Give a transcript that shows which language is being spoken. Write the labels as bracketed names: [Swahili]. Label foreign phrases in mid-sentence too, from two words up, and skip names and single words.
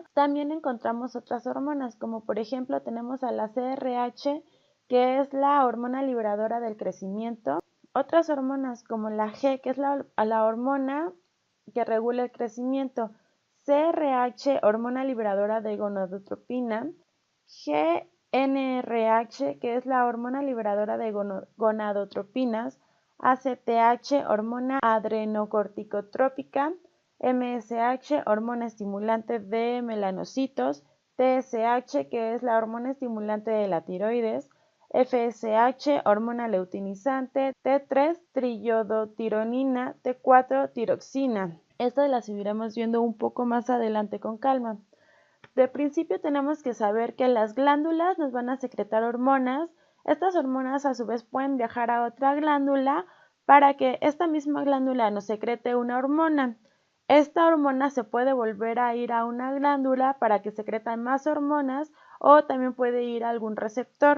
[Spanish] También encontramos otras hormonas, como por ejemplo tenemos a la CRH, que es la hormona liberadora del crecimiento. Otras hormonas como la G, que es la hormona que regula el crecimiento. CRH, hormona liberadora de gonadotropina. GnRH, que es la hormona liberadora de gonadotropinas. ACTH, hormona adrenocorticotrópica. MSH, hormona estimulante de melanocitos. TSH, que es la hormona estimulante de la tiroides. FSH, hormona leutinizante. T3, triiodotironina. T4, tiroxina. Estas las seguiremos viendo un poco más adelante con calma. De principio tenemos que saber que las glándulas nos van a secretar hormonas. Estas hormonas a su vez pueden viajar a otra glándula para que esta misma glándula nos secrete una hormona. Esta hormona se puede volver a ir a una glándula para que secretan más hormonas o también puede ir a algún receptor.